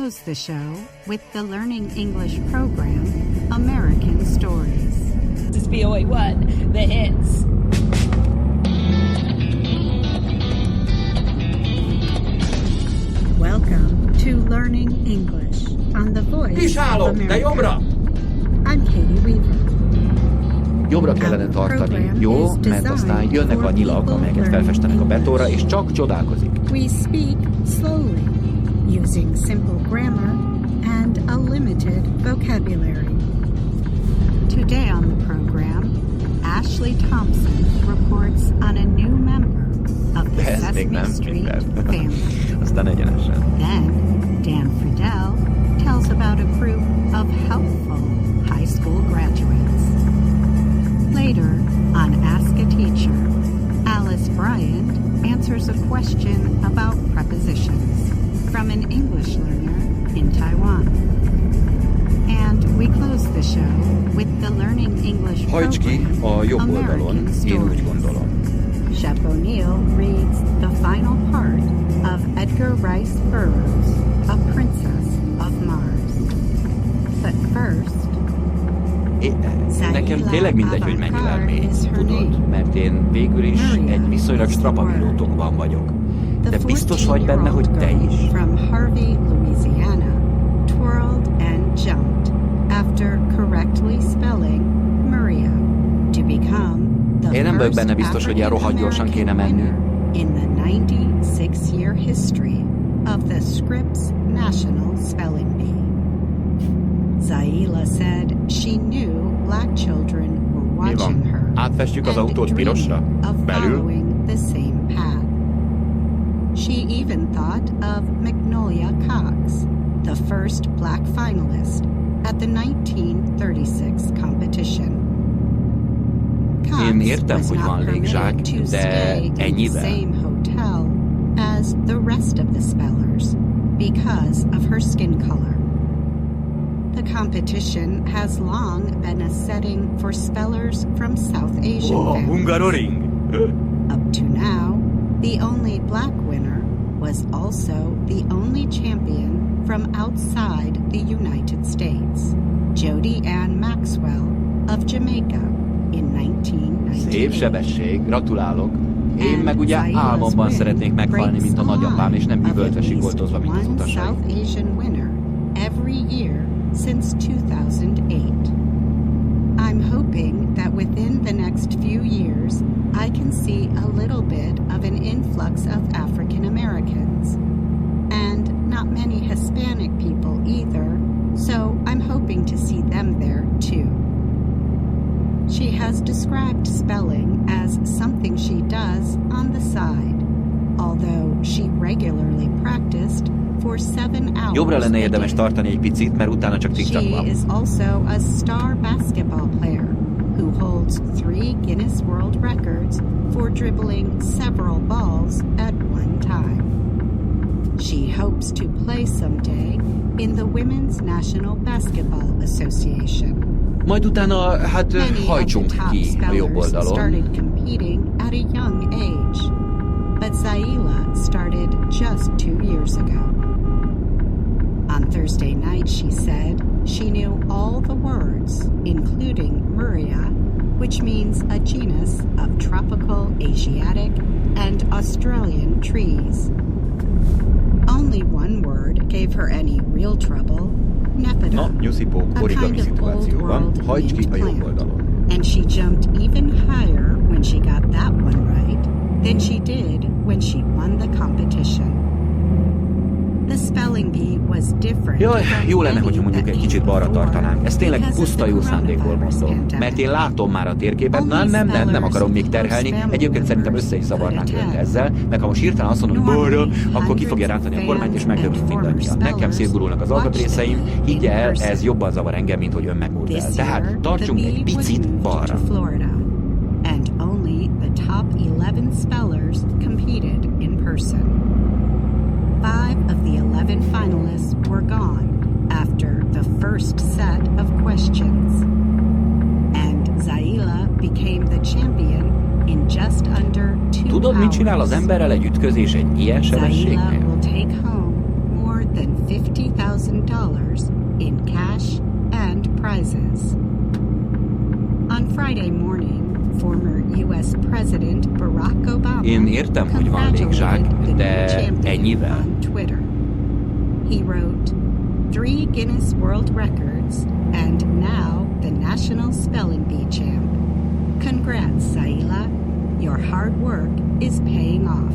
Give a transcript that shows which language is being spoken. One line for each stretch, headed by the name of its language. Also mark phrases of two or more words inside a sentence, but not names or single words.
English: close the show with the Learning English program, American Stories. This is VOA1, the hits. Welcome to Learning English on the Voice of America. I'm Katie Weaver.
Hungarian: Jobbra kellene tartani, jó? Mert aztán jönnek a nyilak, amelyeket felfestenek a betonra, és csak csodálkozik.
English: We speak slowly, using simple grammar and a limited vocabulary. Today on the program, Ashley Thompson reports on a new member of the Sesame Street family.
Hungarian: Aztán egyenesen.
English: Then, Dan Friedel tells about a group of helpful high school graduates. Later, on Ask a Teacher, Alice Bryant answers a question about prepositions from an English learner in Taiwan. And we close the show with the Learning English
Hungarian: Hajts ki a jobb oldalon, én úgy gondolom.
English: Shep O'Neill reads the final part of Edgar Rice Burroughs' A Princess of Mars. But first,
Hungarian: nekem tényleg mindegy, hogy mennyi elmény, tudod, mert én végül is egy viszonylag strapabíró tokban vagyok. De biztos vagy benne, hogy te is?
English: From Harvey, Louisiana, twirled and jumped after correctly spelling Maria to become
Hungarian: én nem vagyok benne biztos, hogy ilyen rohadt gyorsan kéne menni.
English: In the 96-year history of the Scripps National Spelling Bee. Zaila said she knew black children were watching her
Hungarian: átfestjük az autót pirosra? Belül?
English: The same path. She even thought of Magnolia Cox, the first black finalist at the 1936 competition.
Hungarian: Én értem, hogy van légzsák, de ennyivel.
English: Same hotel as the rest of the spellers because of her skin color. The competition has long been a setting for spellers from South Asian families. Up to now, the only black winner was also the only champion from outside the United States, Jody Ann Maxwell of Jamaica in 1998.
Hungarian: Szép sebesség, gratulálok. Én meg ugye álmomban szeretnék meghalni, mint a nagyapám, és nem üvöltve sikoltozva, mint az utasai.
English: South Asian winner every year since 2008. I'm hoping that within the next few years, I can see a little bit of an influx of African Americans. And not many Hispanic people either, so I'm hoping to see them there too. She has described spelling as something she does on the side, although she regularly practiced for 7 hours.
Hungarian: Jobbra lenne érdemes tartani egy picit, mert utána csak TikTok van.
English: She is also a star basketball player who holds 3 Guinness World Records for dribbling several balls at one time. She hopes to play someday in the Women's National Basketball Association.
Hungarian: Majd utána, hát hajtsunk ki a jobb oldalon.
English: Started competing at a young age, but Zaila started just 2 years ago. On Thursday night, she said she knew all the words, including Maria, which means a genus of tropical, Asiatic, and Australian trees. Only one word gave her any real trouble, Nepeta,
Hungarian: Na, nyuszipó, origami szituációban, hajts ki a jobb oldalon.
English: And she jumped even higher when she got that one right than she did when she won the competition. The spelling bee was different.
Hungarian: Jaj, jó lenne, hogyha mondjuk egy kicsit balra tartanánk. Ez tényleg puszta jó szándékból mondom. Mert én látom már a térképet, nem akarom még terhelni. Egyébként szerintem össze is zavarnánk őt ezzel, meg ha most hirtelen azt mondom, hogy balra, akkor ki fogja rántani a kormányt, és megdöbbít mindannyian. Nekem szétgurulnak az alkatrészeim, higgy el, ez jobban zavar engem, mint hogy ön megmúltál. Tehát tartsunk egy picit balra.
English: And only the top 11 spellers competed in person. 5 of the 11 finalists were gone after the first set of questions. And Zaila became the champion in just under 2
Hungarian: Tudod, mit csinál az emberrel egy ütközés egy ilyen sebességnél?
English: Zaila will take home more than $50,000 $100,000 in cash and prizes. On Friday morning, former U.S. President Barack Obama
Hungarian: Én értem, hogy van légzsák, de ennyivel?
English: on Twitter. He wrote, 3 Guinness World Records and now the National Spelling Bee champ. Congrats, Saila. Your hard work is paying off.